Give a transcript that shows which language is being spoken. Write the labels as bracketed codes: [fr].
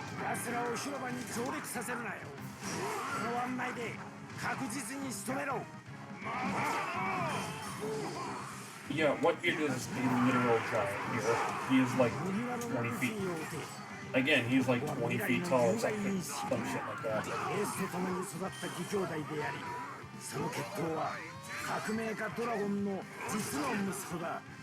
[ja] 奴らを広場に上陸させるなよ。この案内で確実に仕留めろ。 [en] Yeah, Whitebeard is a literal giant here. He is like 20 feet. Again, he's like 20 feet tall or something, some shit like that. [ja] エースと共に育った義兄弟であり、その血統は革命家ドラゴンの実の息子だ。